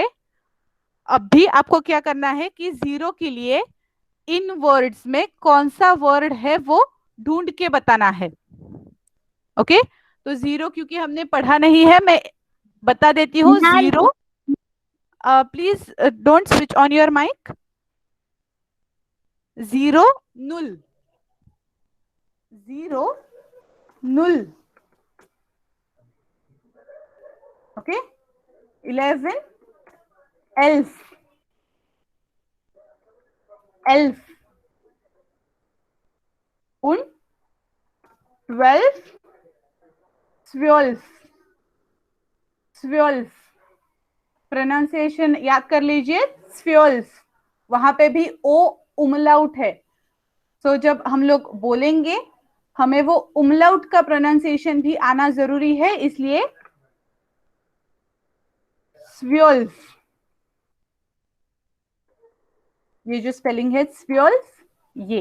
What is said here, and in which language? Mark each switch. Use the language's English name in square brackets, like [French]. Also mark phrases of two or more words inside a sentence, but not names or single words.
[Hindi] अब भी आपको क्या करना है कि 0 के लिए इन वर्ड्स में कौन सा वर्ड है वो ढूंढ के बताना है। ओके, तो 0 क्योंकि हमने पढ़ा नहीं है, मैं बता देती हूँ। [English] 0, please don't switch on your mic. [German] 0 null, 0 null, okay, 11 elf, elf, und 12 swolf, swolf, [Hindi] प्रोनाउंसिएशन याद कर लीजिए, स्व्योल्फ, वहां पे भी ओ उमलाउट है। सो जब हम लोग बोलेंगे हमें वो उमलाउट का प्रोनाउंसिएशन भी आना जरूरी है, इसलिए स्व्योल्फ, ये जो स्पेलिंग है स्व्योल्फ, ये।